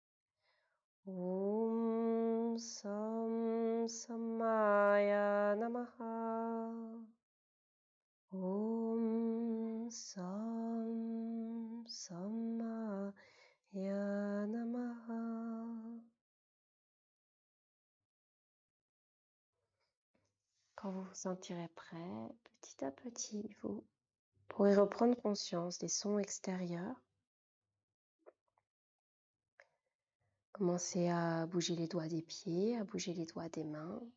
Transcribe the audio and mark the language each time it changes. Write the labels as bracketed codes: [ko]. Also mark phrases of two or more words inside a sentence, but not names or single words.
[sa] ॐ सं समाय नमः. ॐ सं समाय नमः. [fr] Quand vous vous sentirez prêt, petit à petit, vous pourrez reprendre conscience des sons extérieurs. Commencez à bouger les doigts des pieds, à bouger les doigts des mains.